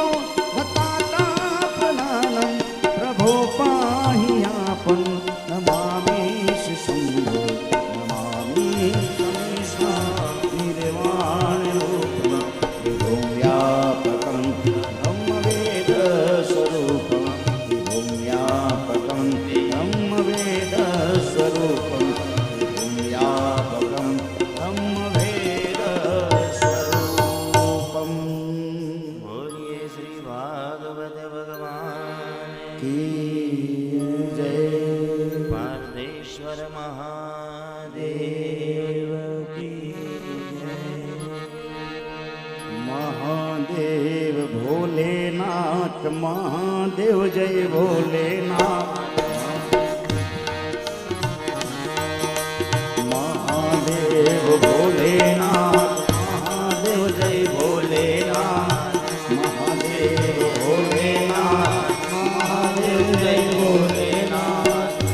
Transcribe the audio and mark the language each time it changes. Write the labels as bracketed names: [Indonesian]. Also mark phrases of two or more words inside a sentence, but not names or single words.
[Sanskrit] भतातापनानं प्रभो पाहि आपन् नमामि शम्भो नमामि शमीशा निर्वाणरूपं विभुं व्यापकं ब्रह्मवेदस्वरूपं विभुं व्यापकं ब्रह्मवेदस्वरूपं विभुं व्यापकं ब्रह्मवेदस्वरूपम् [Hindi] बोलिए श्री भागवत भगवान की जय पार्थेश्वर महादेव की महादेव भोलेनाथ महादेव जय भोलेनाथ महादेव भोलेनाथ महादेव जय भोलेनाथ महादेव भोलेनाथ महादेव जय भोलेनाथ